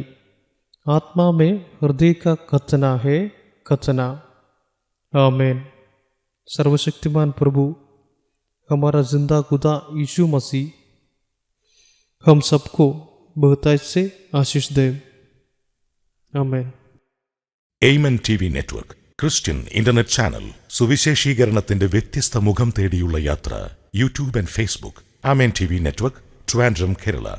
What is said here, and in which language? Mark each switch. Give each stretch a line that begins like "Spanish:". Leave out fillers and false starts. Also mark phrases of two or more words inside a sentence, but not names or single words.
Hindi: आत्मा में हृदय का कथना है, कथना। आमीन। सर्वशक्तिमान प्रभु, हमारा जिंदा खुदा यीशु मसीह हम सबको बहुतायत से आशीष दे। आमीन।
Malayalam: എയ്മൻ TV നെറ്റ്വർക്ക്
English: Christian internet channel.
Malayalam: സുവിശേഷീകരണത്തിന്റെ വ്യത്യസ്ത മുഖം തേടിയുള്ള യാത്ര. യൂട്യൂബ് ആൻഡ് ഫേസ്ബുക്ക്. ആമേൻ TV നെറ്റ്വർക്ക്, ട്രിവാൻഡ്രം, കേരള.